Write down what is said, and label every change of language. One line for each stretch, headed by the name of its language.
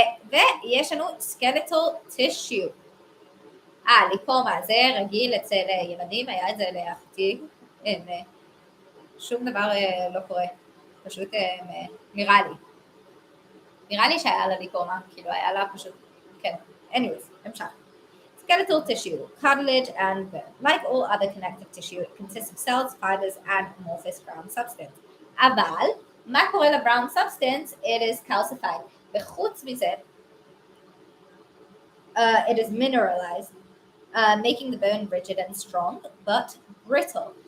Hebrew: ויש לנו skeletal tissue. ליפומה, זה רגיל אצל ילדים, היה את זה לאחותי, שום דבר לא קורה, פשוט נראה לי שהיה לה ליפומה, כאילו היה לה פשוט, כן, anyways, המשך.
English: Skeletal tissue, cartilage and bone. Like all other connective tissue, it consists of cells, fibers and amorphous brown substance.
Hebrew: אבל, מה קורה ל-brown substance?
English: It is calcified.
Hebrew: וחוץ מזה,
English: it is mineralized, making the bone rigid and strong, but brittle.